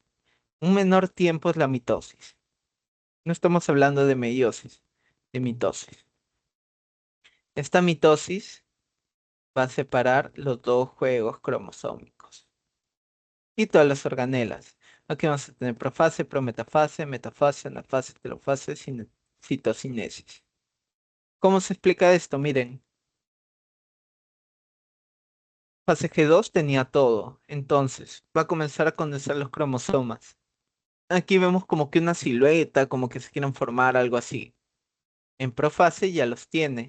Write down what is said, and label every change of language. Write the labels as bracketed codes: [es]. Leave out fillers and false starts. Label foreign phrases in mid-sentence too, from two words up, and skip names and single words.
[es] Un menor tiempo es la mitosis. No estamos hablando de meiosis, de mitosis. Esta mitosis va a separar los dos juegos cromosómicos y todas las organelas. Aquí vamos a tener profase, prometafase, metafase, anafase, telofase, citocinesis. ¿Cómo se explica esto? Miren, fase G2 tenía todo, entonces va a comenzar a condensar los cromosomas. Aquí vemos como que una silueta, como que se quieren formar algo así. En profase ya los tiene.